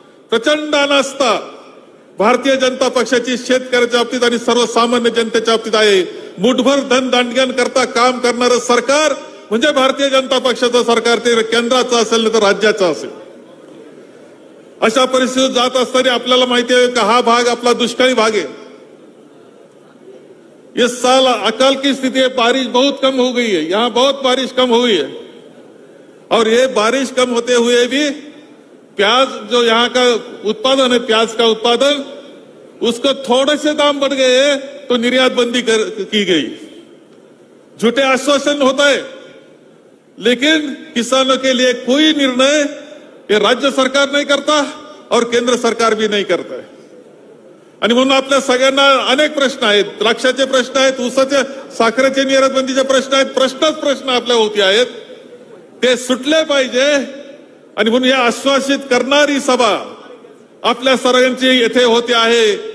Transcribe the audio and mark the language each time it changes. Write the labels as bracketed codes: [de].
[mr] प्रचंड अनास्था भारतीय जनता पक्षाची शेतकऱ्याच्या बाबतीत आणि सर्वसामान्य जनतेच्या बाबतीत आहे. मुठभर धनदांडग्यां करता काम करणारं सरकार म्हणजे भारतीय जनता पक्षाचं सरकार, ते केंद्राचं असेल नाही तर राज्याचं असेल. अशा परिस्थितीत जात असताना आपल्याला माहिती आहे की हा भाग आपला दुष्काळी भाग है. [hi] इस साल अकाल की स्थिति है, बारिश बहुत कम हो गई है, यहाँ बहुत बारिश कम हुई है. और ये बारिश कम होते हुए भी प्याज जो यहाँ का उत्पादन है, प्याज का उत्पादन, उसको थोड़े से दाम बढ़ गए तो निर्यात बंदी की गई. झूठे आश्वासन होता है लेकिन किसानों के लिए कोई निर्णय ये राज्य सरकार नहीं करता और केंद्र सरकार भी नहीं करता है. [mr] आणि म्हणून आपल्या सगळ्यांना अनेक प्रश्न आहेत. द्राक्षाचे प्रश्न आहेत, ऊसाच्या साखरेचे निर्यात बंदीचे प्रश्न आहेत, प्रश्न आपल्या होती आहेत, ते सुटले पाहिजे. आणि म्हणून या आश्वासित करणारी सभा आपल्या सर्वांची येथे होते आहे.